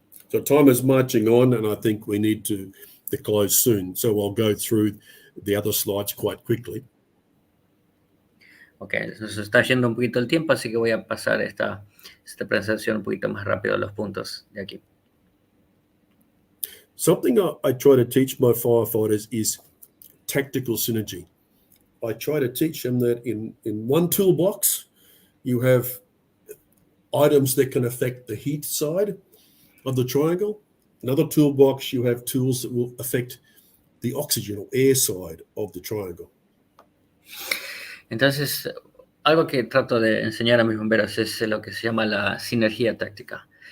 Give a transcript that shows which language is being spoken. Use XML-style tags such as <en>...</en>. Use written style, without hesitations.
<en>So time is marching on, and I think we need to close soon. So I'll go through the other slides quite quickly.</en> <es>Ok, nos está yendo un poquito el tiempo, así que voy a pasar esta presentación un poquito más rápido a los puntos de aquí.</es> <en>Something I try to teach my firefighters is tactical synergy. I try to teach them that in one toolbox, you have items that can affect the heat side of the triangle. Another toolbox, you have tools that will affect the oxygen or air side of the triangle.</en> <es>Entonces, algo que trato de enseñar a mis bomberos es lo que se llama la sinergia táctica.</es>